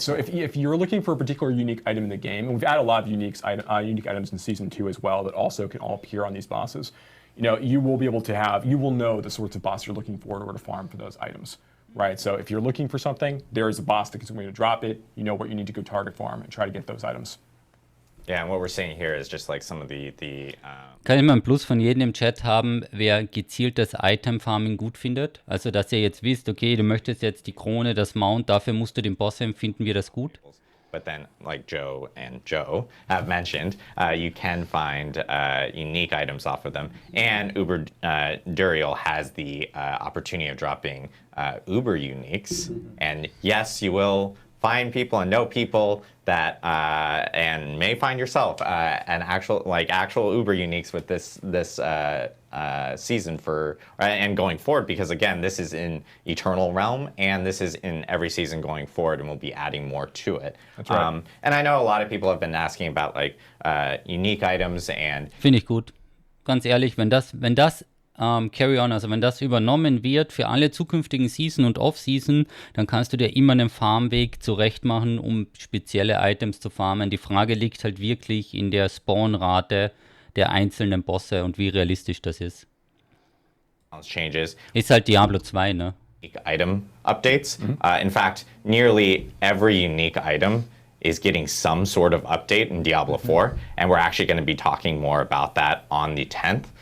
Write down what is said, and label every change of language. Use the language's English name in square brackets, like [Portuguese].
[English] So if you're looking for a particular unique item in the game, and we've added a lot of unique items in Season 2 as well that also can all appear on these bosses, you will know the sorts of bosses you're looking for in order to farm for those items. Right, so if you're looking for something, there is a boss that is going to drop it. You know what you need to go target farm and try to get those items. Yeah, and what we're seeing here is just like some of the [German] Kann ich mal ein Plus von jedem im Chat haben, wer gezieltes Item-Farming gut findet? Also, dass ihr jetzt wisst, okay, du möchtest jetzt die Krone, das Mount, dafür musst du den Boss haben, finden wir das gut? [English] But then, like Joe and Joe have mentioned, you can find unique items off of them. And Uber Duriel has the opportunity of dropping Uber uniques. And yes, you will find people and know people that and may find yourself an actual Uber uniques with this season and going forward, because again, this is in Eternal Realm and this is in every season going forward, and we'll be adding more to it. That's right. And I know a lot of people have been asking about like unique items and. [German] Finde ich gut. Ganz ehrlich, wenn das [English] Carry On, [German] also wenn das übernommen wird für alle zukünftigen Season und Off-Season, dann kannst du dir immer einen Farmweg zurechtmachen, um spezielle Items zu farmen. Die Frage liegt halt wirklich in der Spawnrate der einzelnen Bosse und wie realistisch das ist. [English] Changes. [German] Ist halt Diablo 2, ne? [English] Item updates. In fact, nearly every unique item is getting some sort of update in Diablo 4, and we're actually going to be talking more about that on the 10th.